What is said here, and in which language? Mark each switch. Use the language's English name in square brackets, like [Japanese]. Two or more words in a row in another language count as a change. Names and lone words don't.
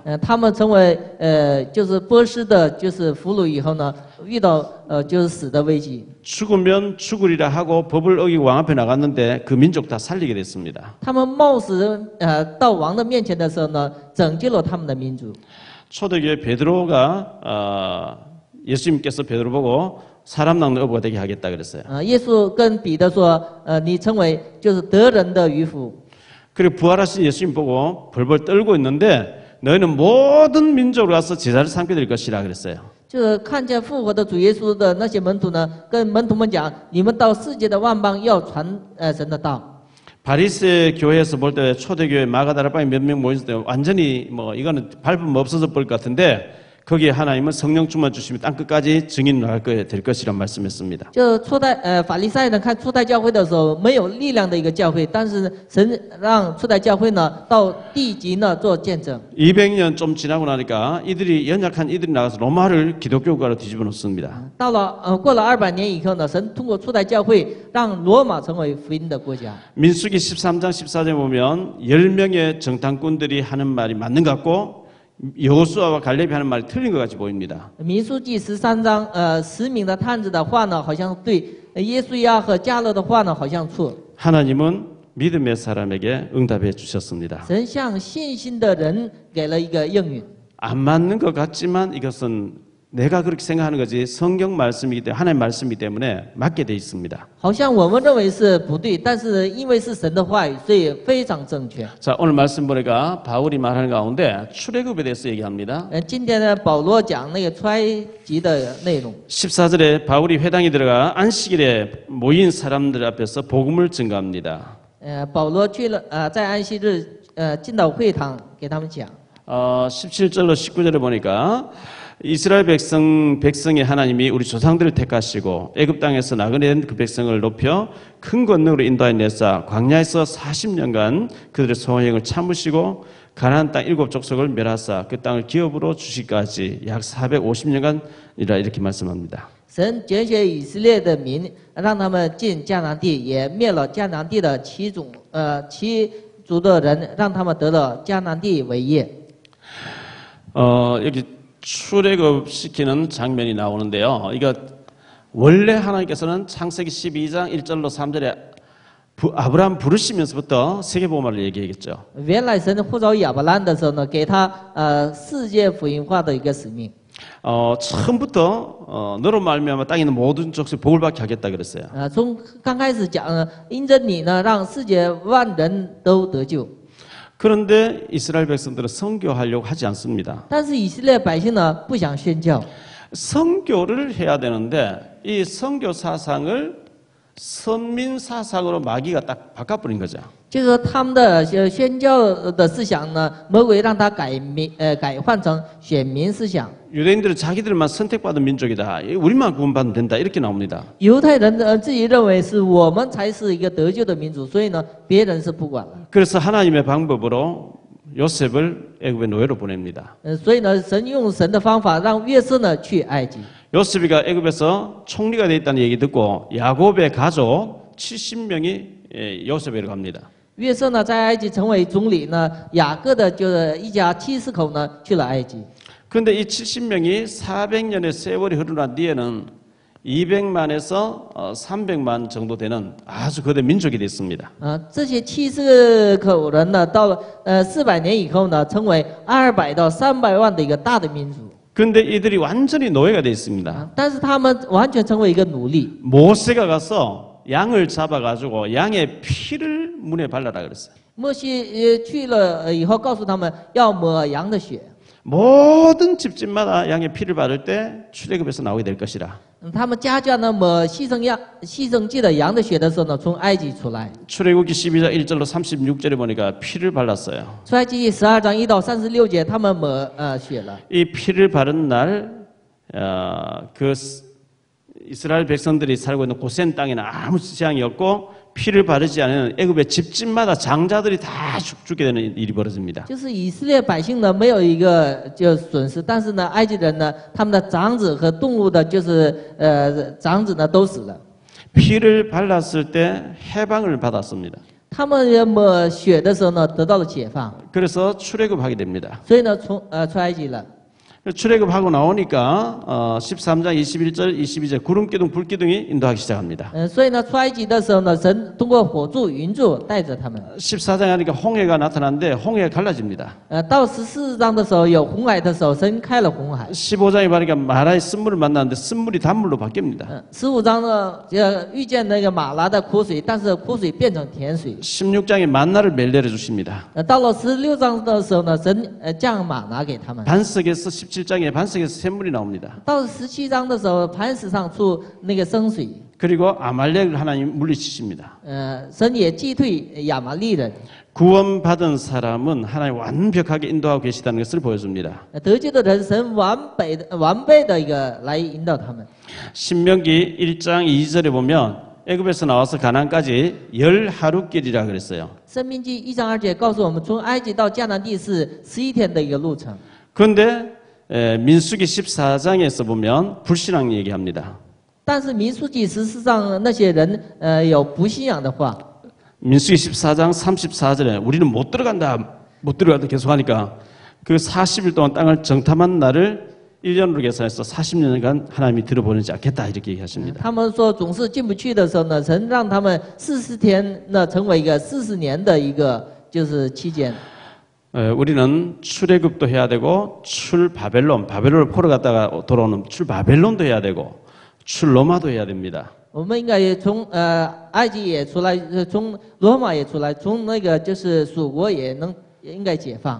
[Chinese] 他们成为就是波斯的，就是俘虏以后呢，遇到就是死的危机。 [Korean] 죽으면 죽으리라 하고 법을 어기고 왕 앞에 나갔는데 그 민족 다 살리게 됐습니다. [Chinese] 他们冒死到王的面前的时候呢，拯救了他们的民族。 [Korean] 초대교회 베드로가 예수님께서 베드로 보고 사람 낚는 어부가 되게 하겠다 그랬어요. [Chinese] 耶稣跟彼得说，你成为就是得人的渔夫。 [Korean] 그리고 부활하신 예수님 보고 벌벌 떨고 있는데 너희는 모든 민족으로 가서 제자를 삼게 될 것이라 그랬어요. [Chinese] 就是看见复活的主耶稣的那些门徒呢，跟门徒们讲，你们到世界的万邦要传神的道。 [Korean] 바리새 교회에서 볼 때 초대교회 마가다라방에 몇 명 모였을 때 완전히 뭐 이거는 밟으면 없어져 버릴 것 같은데 거기에 하나님은 성령 충만 주시면 땅 끝까지 증인을 될 것이란 말씀했습니다. [Chinese] 就初代法利赛人看初代教会的时候，没有力量的一个教会，但是神让初代教会呢到地级呢做见证。 [Korean] 200년 좀 지나고 나니까 이들이 연약한 이들이 나가서 로마를 기독교가로 뒤집어 놓습니다. [Chinese] 到了过了200年以后呢，神通过初代教会让罗马成为福音的国家。 [Korean] 민수기 13장 14절에 보면 10명의 정탐꾼들이 하는 말이 맞는 것 같고 여호수아와 갈렙이 하는 말이 틀린 것 같이 보입니다. [Chinese] 民数记13章，10名的探子的话呢，好像对；耶稣亚和加勒的话呢，好像错。 [Korean] 하나님은 믿음의 사람에게 응답해 주셨습니다. [Chinese] 神向信心的人给了一个应允。 [Korean] 안 맞는 것 같지만 이것은 내가 그렇게 생각하는 거지 성경 말씀이기 때문에 하나님 말씀이기 때문에 맞게 돼 있습니다. [Chinese] 好像我们认为是不对，但是因为是神的话语，所以非常正确。 [Korean] 자, 오늘 말씀 보니까 바울이 말하는 가운데 출애굽에 대해서 얘기합니다. [Chinese] 今天呢，保罗讲那个出埃及的内容。 [Korean] 14절에 바울이 회당에 들어가 안식일에 모인 사람들 앞에서 복음을 증거합니다. [Chinese] 保罗去了在安息日进到会堂给他们讲。 [Korean] 17절로 19절에 보니까 이스라엘 백성의 하나님이 우리 조상들을 택하시고 애굽 땅에서 나그네 된 그 백성을 높여 큰 권능으로 인도하여 내사 광야에서 40년간 그들의 소행을 참으시고 가나안 땅 7족속을 멸하사 그 땅을 기업으로 주시기까지 약 450년간이라 이렇게 말씀합니다. [Chinese] 神拣选以色列的民，让他们进迦南地，也灭了迦南地的七族的人，让他们得了迦南地为业。 [Korean] 여기 출애굽 시키는 장면이 나오는데요. 이거 원래 하나님께서는 창세기 12장 1절로 3절에 아브라함 부르시면서부터 세계복음화를 얘기했죠. [Chinese] 原来神呼召亚伯兰的时候呢，给他世界福音化的一个使命。 [Korean] 처음부터 너로 말미암아 땅에 있는 모든 족속 복을 받게 하겠다 그랬어요. [Chinese] 从刚开始讲，因着你呢，让世界万人都得救。 [Korean] 그런데 이스라엘 백성들은 선교하려고 하지 않습니다. [Chinese] 但是以色列百姓呢，不想宣教。 [Korean] 선교를 해야 되는데 이 선교 사상을 선민 사상으로 마귀가 딱 바꿔버린 거죠. [Chinese] 就是他们的宣教的思想呢，魔鬼让他改换成选民思想。 [Korean] 유대인들은 자기들만 선택받은 민족이다. 우리만 구원받으면 된다. 이렇게 나옵니다. [Chinese] 犹太人自己认为是我们才是一个得救的民族，所以呢，别人是不管了。 [Korean] 그래서 하나님의 방법으로 요셉을 애굽의 노예로 보냅니다. [Chinese] 所以呢，神用神的方法让约瑟呢去埃及。 [Korean] 요셉이가 애굽에서 총리가 돼 있다는 얘기 듣고 야곱의 가족 70명이 요셉에로 갑니다. [Chinese] 约瑟呢在埃及成为总理呢，雅各的就是一家70口呢去了埃及。 [Korean] 그런데 이 70명이 400년의 세월이 흐르난 뒤에는 200만에서 300만 정도 되는 아주 거대 민족이 됐습니다. [Chinese] 这些70口人呢，到了400年以后呢，成为200到300万的一个大的民族。 [Korean] 그런데 이들이 완전히 노예가 돼 있습니다. [Chinese] 但是他们完全成为一个奴隶。 [Korean] 모세가 가서 양을 잡아가지고 양의 피를 문에 발라라 그랬어요. [Chinese] 摩西去了以后，告诉他们要抹羊的血。 [Korean] 모든 집집마다 양의 피를 바를 때 출애굽에서 나오게 될 것이라. [Chinese] 他们家家呢抹牺牲祭的羊的血的时候呢，从埃及出来。 [Korean] 출애굽기 12장 1절로 36절에 보니까 피를 발랐어요. [Chinese] 出埃及12章1到36节，他们抹血了。 [Korean] 이 피를 바른 날, 그 이스라엘 백성들이 살고 있는 고센 땅에는 아무 재앙이 없고 피를 바르지 않은 애굽의 집집마다 장자들이 다 죽게 되는 일이 벌어집니다. [Chinese] 就是以色列百姓呢没有一个就损失，但是呢，埃及人呢，他们的长子和动物的，就是长子呢都死了。 [Korean] 피를 발랐을 때 해방을 받았습니다. [Chinese] 他们抹血的时候呢，得到了解放， [Korean] 그래서 출애굽하게 됩니다. [Chinese] 所以呢，出埃及了。 [Korean] 출애굽하고 나오니까 13장 21절 22절 구름기둥 불기둥이 인도하기 시작합니다. [Chinese] 所以呢，出埃及的时候呢，神通过火柱、云柱带着他们。 [Korean] 14장에 하니까 홍해가 나타났는데 홍해가 갈라집니다. [Chinese] 到14章的时候有红海的时候，神开了红海。 [Korean] 15장에 보니까 마라의 쓴물을 만났는데 쓴물이 단물로 바뀝니다. [Chinese] 15 章呢，遇见那个马拉的苦水，但是苦水变成甜水。 [Korean] 16장에 만나를 내려 주십니다. [Chinese] 到了16章的时候呢，神降马拿给他们。 [Korean] 반석에서 17장에 반석에서 샘물이 나옵니다. [Chinese] 到17章的时候，磐石上出那个生水。 [Korean] 그리고 아말렉을 하나님 물리치십니다. [Chinese] 神也击退亚玛力人。 [Korean] 구원받은 사람은 하나님 완벽하게 인도하고 계시다는 것을 보여줍니다. [Chinese] 得救的人，神完备的一个来引导他们。 [Korean] 신명기 1장 2절에 보면 애굽에서 나와서 가나안까지 10하루길이라 그랬어요. [Chinese] 申命记1章2节告诉我们，从埃及到迦南地是11天的一个路程。 [Korean] 그런데 민수기 14장에서 보면 불신앙 얘기합니다. [Chinese] 但是民数记14章那些人有不信仰的话。 [Korean] 민수기 14장 34절에 우리는 못 들어간다 계속 하니까 그 40일 동안 땅을 정탐한 날을 1년으로 계산해서 40년간 하나님이 들어보내지 않겠다 이렇게 얘기하십니다. [Chinese] 他们说总是进不去的时候呢，神让他们40天呢成为一个40年的一个就是期间。 [Korean] 우리는 출애굽도 해야 되고 바벨론을 포로 갔다가 돌아오는 출바벨론도 해야 되고 출로마도 해야 됩니다. [Chinese] 我们应该从埃及也出来，从罗马也出来，从那个就是属国也应该解放。